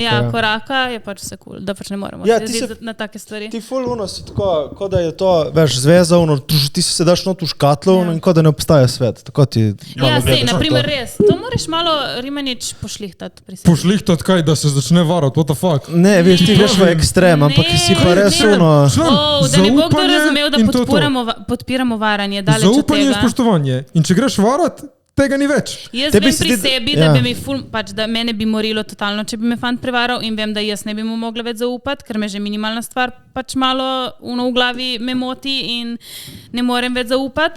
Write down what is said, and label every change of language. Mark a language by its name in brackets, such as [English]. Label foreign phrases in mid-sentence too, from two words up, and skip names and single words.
[Slovenian] Ja, koraka je pač vse cool, da pač ne moremo se na take stvari. Ti ful si tako, kot da je to, veš, zveza, ti se daš not v škatlo in kot da ne obstaja svet. Tako ti ja, sej, naprimer res. To moraš malo Rimanič pošlihtati pri sebi. Pošlihtati kaj, da se začne varati, [English] what the fuck? [Slovenian] Ne, veš, ti greš v ekstrem, ampak si pa res da ne bo kdo razumel, da podpiramo varanje, daleč od tega. Zaupanje in spoštovanje. In če greš varati, tega ni več. Jaz Tebi vem se pri zdi, sebi, ja. da bi mi pač, da mene bi morilo totalno, če bi me fant prevaral in vem, da jaz ne bi mu mogla več zaupati, ker me že minimalna stvar pač malo v glavi me moti in ne morem več zaupati.